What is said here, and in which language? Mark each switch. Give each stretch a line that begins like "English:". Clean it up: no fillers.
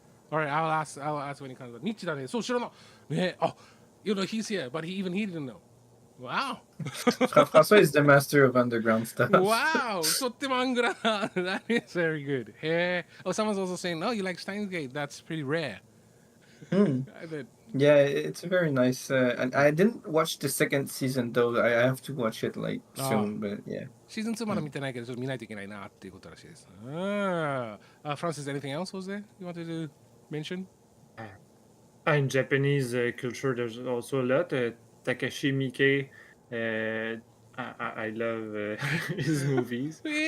English: Alright, I'll ask when he comes.
Japanese: ニッチだね。そう、知らない。
English: ね、he's here, but he didn't know. Wow. François is the master of underground stuff.
Japanese: Wow, とってもアングラな。
English: That is very good. Hey, someone's also saying, oh, you like Steins Gate? That's pretty rare. I did. Yeah, it's very nice. And I didn't watch the second season though. I have to watch it like soon. But yeah.
Japanese: シーズン2まだ見てないけど、ちょっと見ないといけないなっていうことらしいです。
English: Francis, anything else was there you wanted to mention? In Japanese culture, there's also a lot. Takashi Miike, I love his movies.